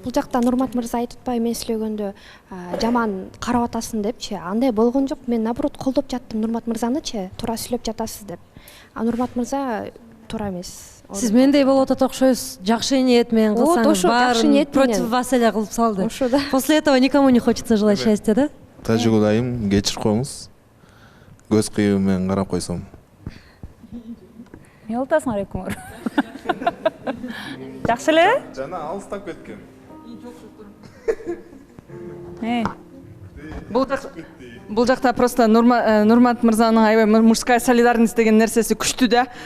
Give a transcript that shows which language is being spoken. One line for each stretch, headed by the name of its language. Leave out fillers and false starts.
Kyrgyz: Бул жакта Нурмат мырза айтып атпайбы, мен сүйлөгөндө жаман карап атасың депчи. Андай болгон жок. Мен
Russian: наоборот
Kyrgyz: колдоп жаттым Нурмат мырзанычы, туура сүйлөп жатасыз деп. Нурмат мырза туура эмес. Сиз мендей болуп атат окшойсуз. Жакшы ниет менен кылсаңыз, баарын
Russian: против вас
Kyrgyz: эле кылып салды.
Russian: После этого никому не хочется желать счастья, да?
Kyrgyz: Тажигул айым, кечирип коюңуз. Көз кыйыбы менен карап койсом. Эмне болуп атасыңар экөөңөр? Жакшы эле? Жана алыстап кеткен. Бул жакта
Russian: просто
Kyrgyz: Нурмат мырзанын аябай
Russian: мужская солидарность
Kyrgyz: деген нерсеси күчтүү да.